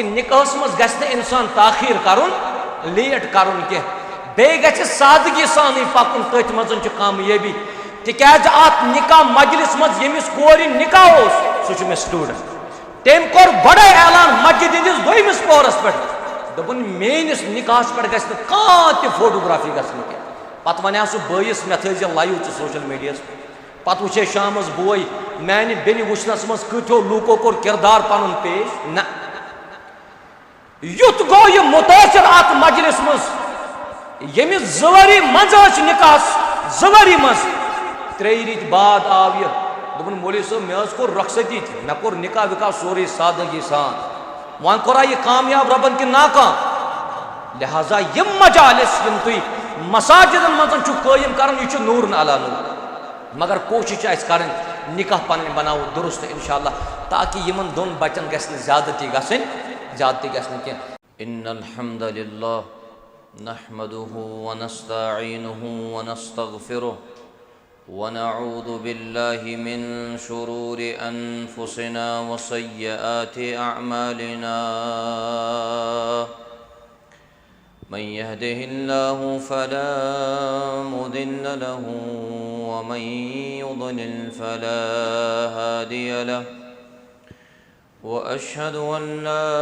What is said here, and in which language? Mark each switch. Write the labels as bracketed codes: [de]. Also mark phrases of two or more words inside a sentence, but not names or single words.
[ks] निकाहस मज गछ इंसान ताखीर करुन लेट करुन कह बे गछ सादगी सान पकुन तथ मज कामयाबी तिकाज अत निकाह मजलिस मज यमिस कोर निकाह सह मे स्टूडेंट तम कोर बड़े ऐलान मस्जिद हंदिस 2मिस पोहरस पे दोपन मेनिस निकाहस पे गछ कह फोटोग्राफी गन कह पत वन सह बयस मे थ [en] live social media [ks] पत वुचे शामस बोय मानि बेनि वुचनस मज कथो लूको कोर किरदार पन पेश न युत गो यह मुतासर अत मजलिस मज यमिस 2 वरी मज निकाहस 2 वरी मज 3 रित बाद आव यह दोपन मौलवी साहब मे कोर रखसती मे कोर निकाह विकाह सोरे सादगी सान वन कोरा यह कामयाब रबन कि नाकाम लिहाजा यम मजालिस यम तुई मसाजिदन मज कायम कर यह [ar] نور على نور [ks] मगर कोशिश कर निकाह पन बनाओ दुरुस्त इंशाअल्लाह ताकि यमन दोन बचन गस ज्यादती गसन ज्यादती गसन कह [ar] إن الحمد لله نحمده ونستعينه ونستغفره ونعوذ بالله من شرور أنفسنا وسيئات أعمالنا من يهده الله فلا مضل له ومن يضلل فلا هادي له وأشهد أن لا